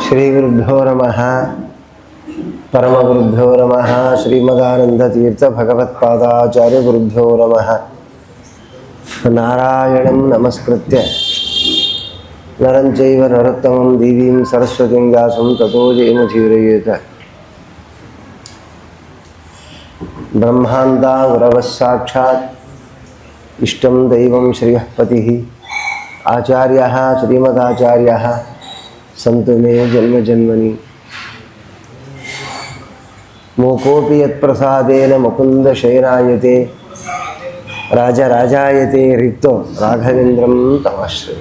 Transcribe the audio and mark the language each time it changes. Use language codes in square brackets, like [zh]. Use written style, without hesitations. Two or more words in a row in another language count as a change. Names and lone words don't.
[sa] ಶ್ರೀಗುರುಭ್ಯೋ ನಮಃ ಪರಮಗುರುಭ್ಯೋ ನಮಃ ಶ್ರೀಮದಾನಂದತೀರ್ಥ ಭಗವತ್ಪಾದಾಚಾರ್ಯ ಗುರುಭ್ಯೋ ನಮಃ. ನಾರಾಯಣಂ ನಮಸ್ಕೃತ್ಯ ನರಂ ಚೈವ ನರೋತ್ತಮಂ ದೇವೀಂ ಸರಸ್ವತೀಂ ವ್ಯಾಸಂ ತತೋ ಜಯಮುದೀರಯೇತ್. ಬ್ರಹ್ಮಾಂಡ ಗುರವಃ ಸಾಕ್ಷಾತ್ ಇಷ್ಟಂ ದೈವಂ ಶ್ರಿಯಃ ಪತಿಃ ಆಚಾರ್ಯಃ ಶ್ರೀಮದಾಚಾರ್ಯಃ ಸಂತು ಮೇ ಜನ್ಮ ಜನ್ಮನಿ. ಮೂಕೋಪಿ ಯತ್ಪ್ರಸಾದೇನ ಮುಕುಂದ ಶಯನಾಯತೆ ರಾಜರಾಜಾಯತೆ ರಿಕ್ತೋ ರಾಘವೇಂದ್ರಂ ತಮಾಶ್ರಯ.